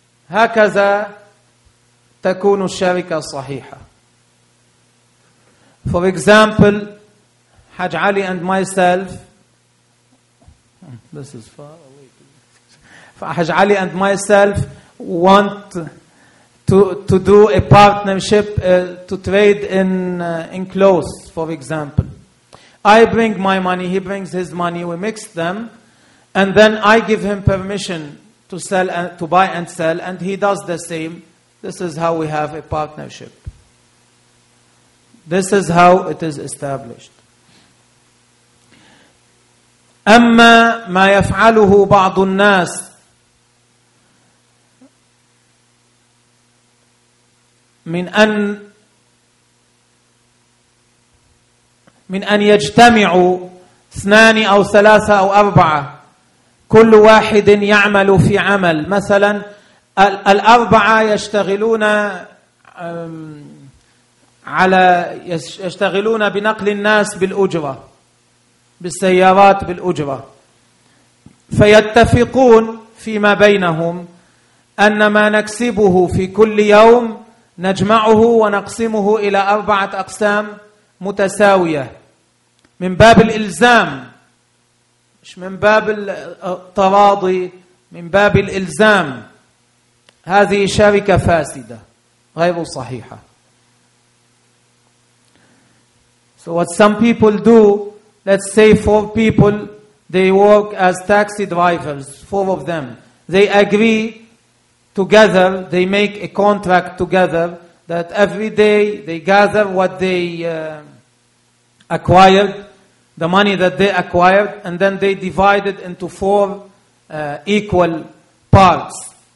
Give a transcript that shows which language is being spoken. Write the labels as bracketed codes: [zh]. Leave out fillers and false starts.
[ar] هكذا تكون الشركة الصحيحة. [en] For example, Haj Ali and myself, this is far away. Haj Ali and myself want to do a partnership to trade in clothes, for example. I bring my money, he brings his money, we mix them, and then I give him permission to sell and to buy and sell, and he does the same. This is how we have a partnership. This is how it is established. [ar] أما ما يفعله بعض الناس من أن يجتمعوا اثنان أو ثلاثة أو أربعة، كل واحد يعمل في عمل، مثلا الأربعة يشتغلون على يشتغلون بنقل الناس بالأجرة، بالسيارات بالأجرة، فيتفقون فيما بينهم أن ما نكسبه في كل يوم نجمعه ونقسمه إلى أربعة أقسام متساوية من باب الإلزام، مش من باب التراضي، من باب الإلزام. هذه شركة فاسدة غير صحيحة. [en] So what some people do, let's say four people, they work as taxi drivers, four of them. They agree together, they make a contract together that every day they gather what they acquired, the money that they acquired, and then they divide it into four equal parts.